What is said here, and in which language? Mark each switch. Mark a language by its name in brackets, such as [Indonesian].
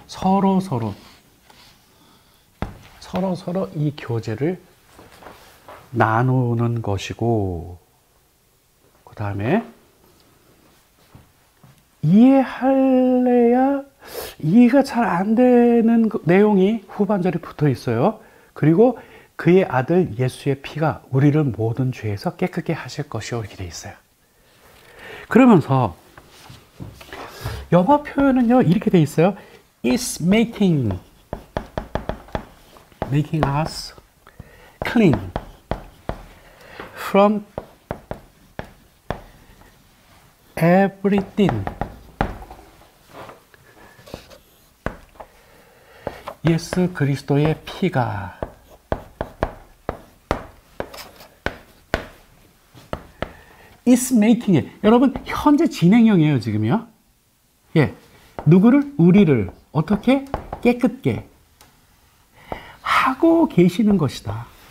[Korean] 서로 이 교제를 나누는 것이고, 그 다음에 이해할래야 이해가 잘 안 되는 내용이 후반절에 붙어 있어요. 그리고 그의 아들 예수의 피가 우리를 모든 죄에서 깨끗게 하실 것이요, 이렇게 돼 있어요. 그러면서 영어 표현은요, 이렇게 돼 있어요. [English] It's making us clean from everything. [Korean] 예수 그리스도의 피가 [English] is making it. [Korean] 여러분, 현재 진행형이에요, 지금요. 예. 누구를? 우리를 어떻게? 깨끗게 하고 계시는 것이다.